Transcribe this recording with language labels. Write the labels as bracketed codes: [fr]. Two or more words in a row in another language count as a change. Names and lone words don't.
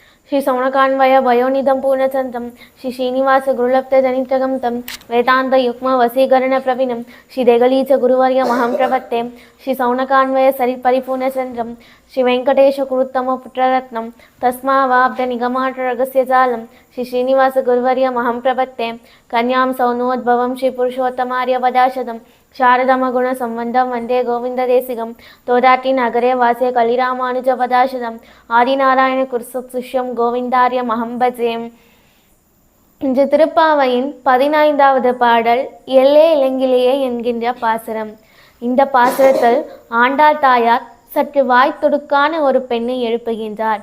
[sa] श्री सौनकान्वय वयोनिधं पूर्णचन्द्रं श्री श्रीनिवास गुरुलब्धजनितगं तं वेदान्तयुग्म वसीकरणप्रवीणं श्री देगलीच गुरुवर्यमहं प्रपत्ते श्री सौनकान्वय सरिपरिपूर्णचन्द्रं श्री वेङ्कटेशकुरुत्तमपुत्ररत्नं तस्मावाब्धनिगमाटरगस्यजालं श्री श्रीनिवास गुरुवर्यमहं प्रपत्ते कन्यां सौनोद्भवं श्री पुरुषोत्तमार्यपदाशदं शारदमगुणसम्बन्धं वन्दे गोविन्ददेशिकं तोदाटी नगरे वासे कलिरामानुजपदाशदम् आदिनारायण गुरुशिष्यं गोविन्दार्यमहं भजे. [ta] இன்று திருப்பாவையின் 15வது பாடல் எல்லே இளங்கிலேயே என்கின்ற பாசுரம். இந்த பாசுரத்தில் ஆண்டாள் தாயார் சற்று வாய் துடுக்கான ஒரு பெண்ணை எழுப்புகின்றார்.